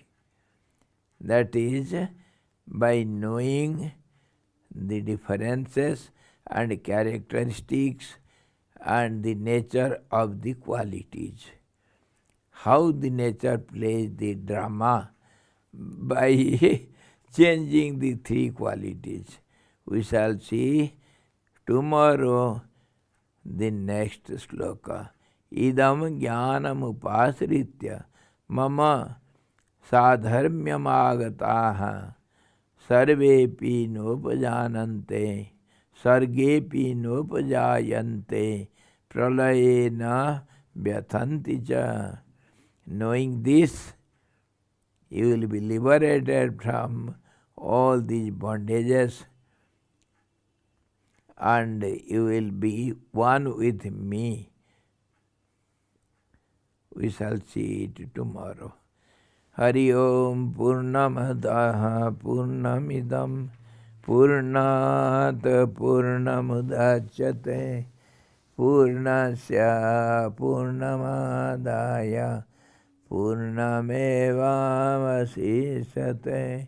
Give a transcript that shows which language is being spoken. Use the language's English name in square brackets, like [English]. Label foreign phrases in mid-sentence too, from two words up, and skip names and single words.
[English] That is by knowing the differences and characteristics and the nature of the qualities. How the nature plays the drama by changing the three qualities. We shall see tomorrow the next sloka. [Sanskrit] Idam jnanam upasritya mama sadharmyam agataha sarvepi nopajanante sargepi nopajayante pralayena vyathanti cha. [English] Knowing this, you will be liberated from all these bondages and you will be one with me. We shall see it tomorrow. [Sanskrit] Hari Om Purnamadaha Purnamidam Purnat Purnamudachyate Purnasya Purnamadaya Purnamevavasisate.